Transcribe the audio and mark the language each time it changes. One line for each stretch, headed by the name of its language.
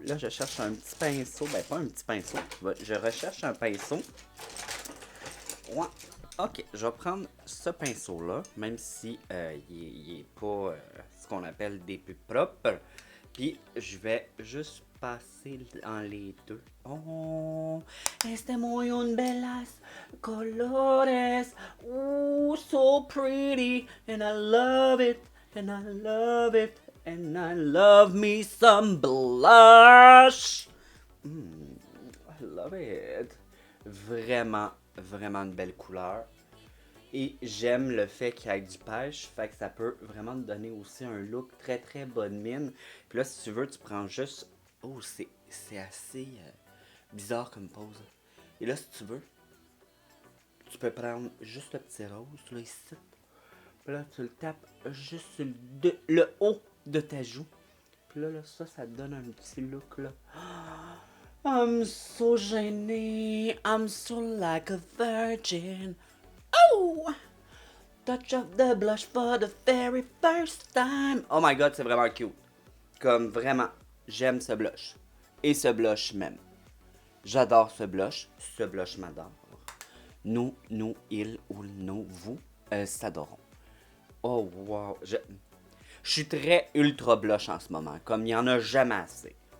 French: Là, je cherche un petit pinceau. Ben, pas un petit pinceau. Je recherche un pinceau. Ouais. Ok, je vais prendre ce pinceau-là, même si il est pas ce qu'on appelle des plus propres. Puis, je vais juste passer en les deux.
Spanish: Oh, este muy un belas colores.
English: Ooh, so pretty. And I love it. And I love it. And I love me some blush. I love it.
French: Vraiment, vraiment une belle couleur. Et j'aime le fait qu'il y ait du pêche, fait que ça peut vraiment te donner aussi un look très très bonne mine. Puis là, si tu veux, tu prends juste... Oh, c'est assez bizarre comme pose. Et là, si tu veux, tu peux prendre juste le petit rose, là, ici. Puis là, tu le tapes juste sur le haut de ta joue. Puis là, ça te donne un petit look, là.
English: I'm so gênée, I'm so like a virgin. Oh! Touch of the blush for the very first time. Oh my god,
French: c'est vraiment cute. Comme vraiment, j'aime ce blush. Et ce blush même. J'adore ce blush. Ce blush m'adore. Nous, il ou nous, vous, s'adorons. Oh wow. Je suis très ultra blush en ce moment. Comme il n'y en a jamais assez.